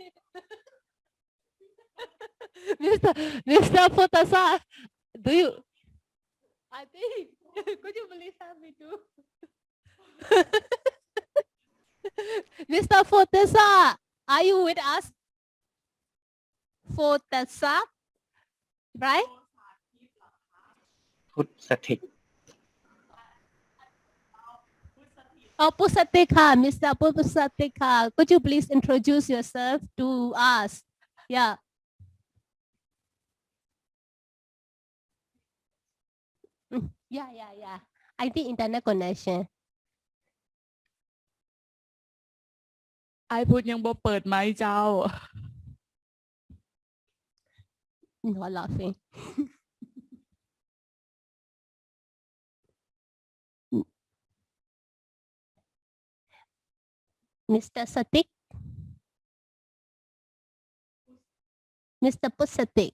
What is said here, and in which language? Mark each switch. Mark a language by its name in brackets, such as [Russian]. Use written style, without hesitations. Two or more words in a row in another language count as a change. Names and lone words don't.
[English] Mr. Fotasat. Do you? I think. Could you please help me too? Mr. Fotasat, are you with us? Fotasat, right? พุทธสถิต Oh, Pusatika, Mr. Pusatika, could you please introduce yourself to us? Yeah. Yeah. I think internet connection. [Thai] ไอพูดยังบ่เปิดไมค์เจ้า [English] No laughing. Mr. Satik. Mr. Pusatik.